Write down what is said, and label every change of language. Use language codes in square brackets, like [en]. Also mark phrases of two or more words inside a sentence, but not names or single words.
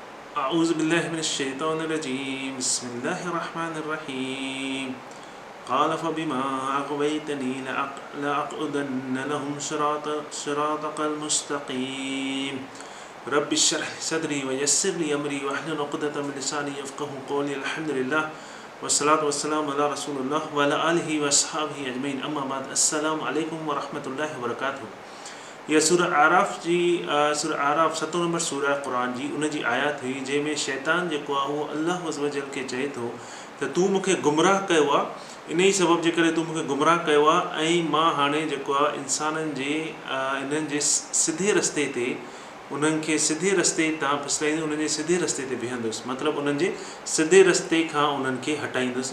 [ar] أعوذ بالله من الشيطان الرجيم بسم الله الرحمن الرحيم قال فبما أغويتني لأقعدن لهم صراطك المستقيم رب اشرح لي صدري ويسر لي أمري واحلل عقدة من لساني يفقهوا قولي الحمد لله والصلاة والسلام على رسول الله وعلى آله وصحبه أجمعين أما بعد السلام عليكم ورحمة الله وبركاته। [sd] यह सूरह आराफ़ 7 नंबर सूरह क़ुरान जी उन जी आयत हुई जंहिंमें शैतान जेको आहे उहो [ar] الله عز وجل [sd] खे चए थो त तूं मूंखे गुमराह कयो आहे, इन ई सबब जे करे तूं मूंखे गुमराह कयो आहे ऐं मां हाणे जेको आहे इंसाननि जे इन्हनि जे सिधे रस्ते ते उन्हनि खे सिधे रस्ते तां फिसलाईंदुसि, उन्हनि जे सिधे रस्ते ते बीहंदुसि, मतिलबु उन्हनि जे सिधे रस्ते खां उन्हनि खे हटाईंदुसि।